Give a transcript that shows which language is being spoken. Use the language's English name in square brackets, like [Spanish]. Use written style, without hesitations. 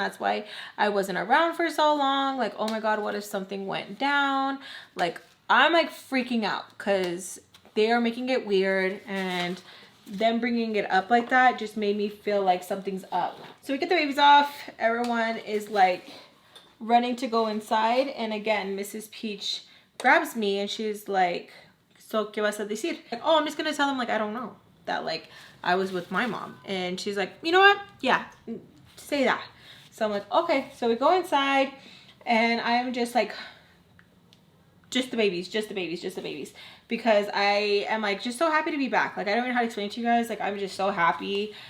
[English] And that's why I wasn't around for so long. Like, oh my God, what if something went down? Like, I'm like freaking out because they are making it weird, and them bringing it up like that just made me feel like something's up. So we get the babies off. Everyone is like running to go inside. And again, Mrs. Peach grabs me and she's like, so, [Spanish] ¿qué vas a decir? [English] Like, oh, I'm just going to tell them, like, I don't know, that, like, I was with my mom. And she's like, you know what? Yeah, say that. So I'm like, okay. So we go inside, and I'm just like, just the babies, just the babies, just the babies. Because I am, like, just so happy to be back. Like, I don't even know how to explain it to you guys. Like, I'm just so happy.